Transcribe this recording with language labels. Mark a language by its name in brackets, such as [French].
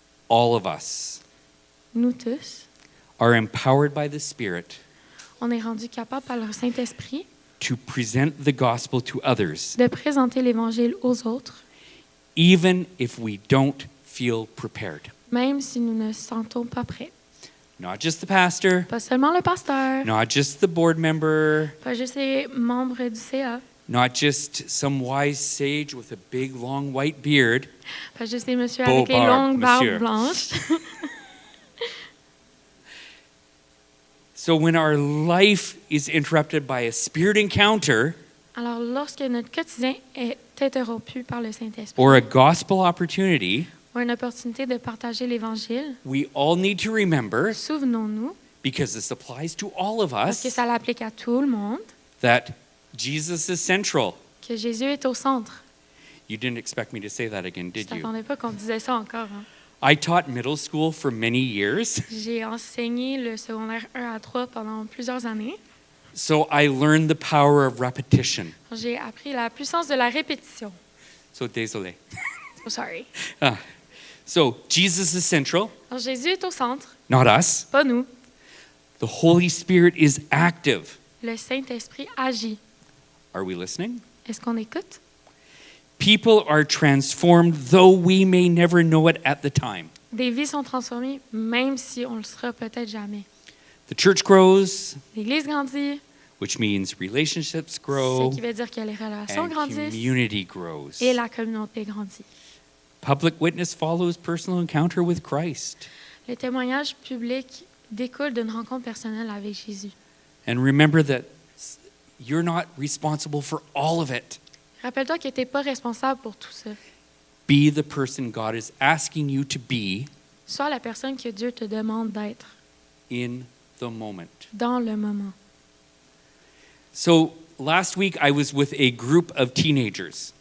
[English] All of us [French] Nous tous, [English] are empowered by the Spirit [French] on est rendus capables par le Saint-Esprit [English] to present the gospel to others, [French] de présenter l'Évangile aux autres, [English] even if we don't feel prepared. [French] même si nous ne nous sentons pas prêts. [English] Not just the pastor, [French] Pas seulement le pasteur, [English] not just the board member, [French] pas juste les membres du CA, [English] not just some wise sage with a big long white beard. [French] pas juste les messieurs Beau avec les barbe, longues barbes monsieur. blanches. [English] So when our life is interrupted by a spirit encounter [French] Alors, lorsque notre quotidien est interrompu par le Saint-Esprit [English] or a gospel opportunity, [French] ou une opportunité de partager l'Évangile, [English] we all need to remember, [French] souvenons-nous, [English] because this applies to all of [French] parce que [English] us, [French] ça l'applique à tout le monde, [English] that Jesus is central. [French] que Jésus est au centre. [English] You didn't expect me to say that again, [French] Je [English] did you? [French] t'attendais pas qu'on disait ça encore. Hein. [English] I taught middle school for many years, [French] J'ai enseigné le secondaire 1 à 3 pendant plusieurs années. [English] so I learned the power of repetition. [French] J'ai appris la puissance de la répétition. So désolé. [English] Oh, sorry. So Jesus is central, [French] Alors Jésus est au centre, [English] not us. [French] pas nous. [English] The Holy Spirit is active. [French] Le Saint-Esprit agit. [English] Are we listening? [French] Est-ce qu'on écoute? [English] People are transformed, though we may never know it at the time. [French] Des vies sont transformées, même si on le sera peut-être jamais. [English] The church grows, [French] L'Église grandit, [English] which means relationships [French] ce [English] grow [French] qui veut dire que les relations [English] and [French] grandissent [English] community grows. [French] et la communauté grandit. [English] Public witness follows personal encounter with Christ. [French] Le témoignage public découle d'une rencontre personnelle avec Jésus. [English] And remember that you're not responsible for all of it. [French] Rappelle-toi que tu n'es pas responsable pour tout ça. [English] Be the person God is asking you to be [French] Sois la personne que Dieu te demande d'être [English] in the moment. [French] dans le moment. [English] So last week I was with a group of teenagers.